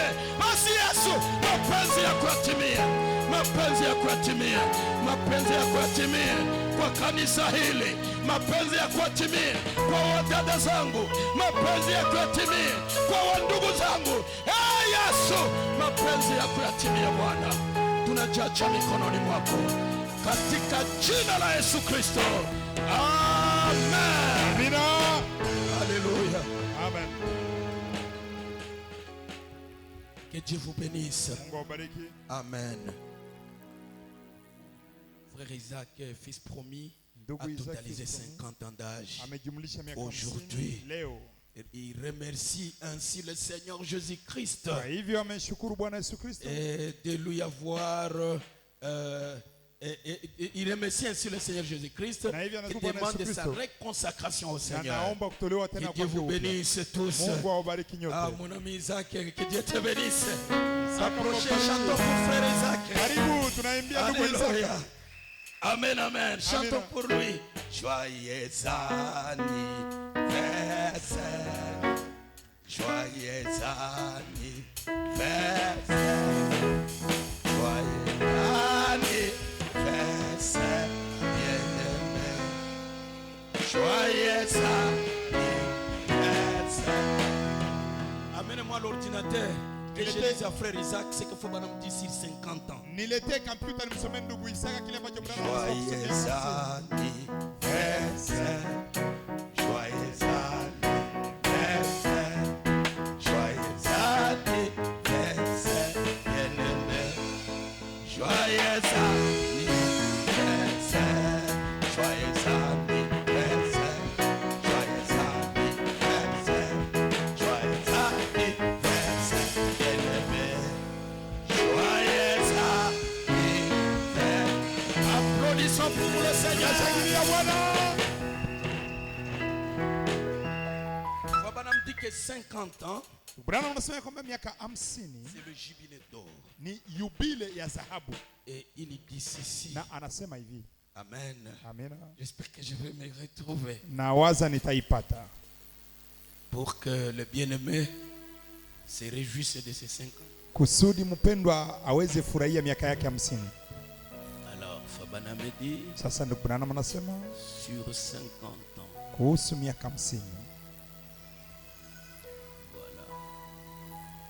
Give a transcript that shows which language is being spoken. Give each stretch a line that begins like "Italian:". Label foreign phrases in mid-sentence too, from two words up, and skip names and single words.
Swahili: Basi Yesu, mapenzi yako yatimie, mapenzi yako yatimie, mapenzi yako yatimie kwa kanisa hili, mapenzi yako yatimie kwa wadada zangu, mapenzi yako yatimie kwa wandugu zangu. Yesu, mapenzi yako yatimie Bwana. Tunajacha mikononi mwako katika jina la Yesu Kristo. Amen. Amina.
French: Alléluia. Amen. Que Dieu vous bénisse.
Swahili: Mungu awabariki. Amen.
French: Frère Isaac, fils promis, a
Swahili: Ndugu Isaac,
French: totalisé fils promis, 50 ans d'âge.
Swahili: amejumlisha miaka
French: Aujourd'hui.
Swahili: 50 leo.
French: Et il remercie ainsi le Seigneur Jésus-Christ
Swahili: Kwa hivyo ameshukuru Bwana Yesu Kristo
French: et de lui avoir il remercie ainsi le Seigneur Jésus-Christ
Swahili: Na hivyo
French: qui
Swahili: anashukuru Bwana
French: demande
Swahili: Yesu
French: sa
Swahili: Kristo.
French: réconsacration au
Swahili: na
French: Seigneur.
Swahili: naomba kutolewa
French: Que
Swahili: tena
French: Dieu
Swahili: kwake
French: vous
Swahili: upya.
French: bénisse tous.
Swahili: Mungu awabariki nyote.
French: Ah, mon ami Isaac, que Dieu te bénisse. Approchez, chantons pour frère Isaac.
Swahili: Karibu tunaimbia ndugu Isaac.
French: Alléluia. Amen, amen. Chantons Amen. pour lui. Joyeux anniversaire. Joyeux anniversaire. Joyeux anniversaire, bien-aimé. Joyeux anniversaire. Amène-moi l'ordinateur. Que je dise à frère Isaac, c'est qu'il faut me dire sur 50 ans.
Swahili: Niletee kompyuta nimsomee ndugu Isaka kile ambacho Bwana
French: Joyeux
Swahili: anasema.
French: anniversaire, joyeux anniversaire, joyeux anniversaire, bien-aimé. Joyeux anniversaire, joyeux anniversaire, joyeux anniversaire, joyeux anniversaire, bien-aimé. Joyeux anniversaire. Applaudissons pour le Seigneur.
Swahili: Shangilia Bwana.
French: Baba me dit que 50 ans,
Swahili: Bwana anasema kwamba miaka 50
French: c'est le jubilé d'or.
Swahili: ni yubile ya dhahabu
French: Et il dit ceci.
Swahili: na anasema hivi.
French: Amen.
Swahili: Amina.
French: J'espère que je vais me retrouver
Swahili: Na waza nitaipata
French: pour que le bien-aimé se réjouisse de ses 50 ans.
Swahili: kusudi mpendwa aweze furahia miaka yake 50.
French: Alors, Fabana me dit
Swahili: Sasa ndugu Bwana anasema
French: sur 50 ans.
Swahili: kuhusu miaka 50.
French: Voilà.